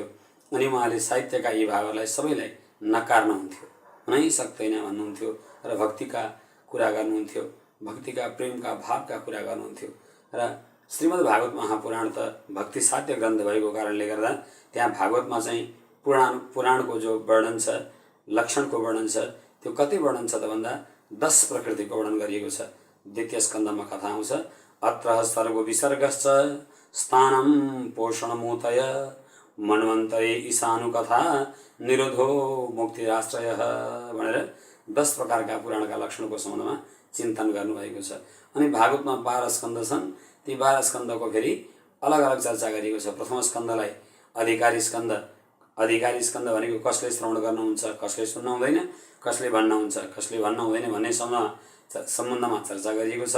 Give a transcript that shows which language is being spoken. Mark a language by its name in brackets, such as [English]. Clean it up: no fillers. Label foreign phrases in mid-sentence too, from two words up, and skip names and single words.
[Nepali] अनि उहाँले साहित्यका यी भावहरूलाई सबैलाई नकार्नुहुन्थ्यो, हुनै सक्दैन भन्नुहुन्थ्यो र भक्तिका कुरा गर्नुहुन्थ्यो, भक्तिका प्रेमका भावका कुरा गर्नुहुन्थ्यो। र श्रीमद् भागवत महापुराण त भक्ति साध्य ग्रन्थ भएको कारणले गर्दा त्यहाँ भागवतमा चाहिँ पुराणको जो वर्णन छ, लक्षणको वर्णन छ, त्यो कति वर्णन छ त भन्दा 10 प्रकृतिको वर्णन गरिएको छ। द्वितीय स्कन्धमा कथा आउँछ, [Sanskrit] अत्र सर्गो विसर्गश्च स्थानं पोषणमूतय मन्वन्तरे ईशानु कथा निरोधो मुक्तिराश्रय [Nepali] भनेर 10 प्रकारका पुराणका लक्षणको सम्बन्धमा चिन्तन गर्नुभएको छ। अनि भागवतमा 12 स्कन्ध छन्। ती 12 स्कन्धको फेरि अलग अलग चर्चा गरिएको छ। प्रथम स्कन्धलाई अधिकारी स्कन्ध, अधिकारी स्कन्ध भनेको कसले श्रवण गर्नुहुन्छ, कसले सुन्न हुँदैन, कसले भन्न हुन्छ, कसले भन्न हुँदैन भन्ने सम्बन्धमा चर्चा गरिएको छ।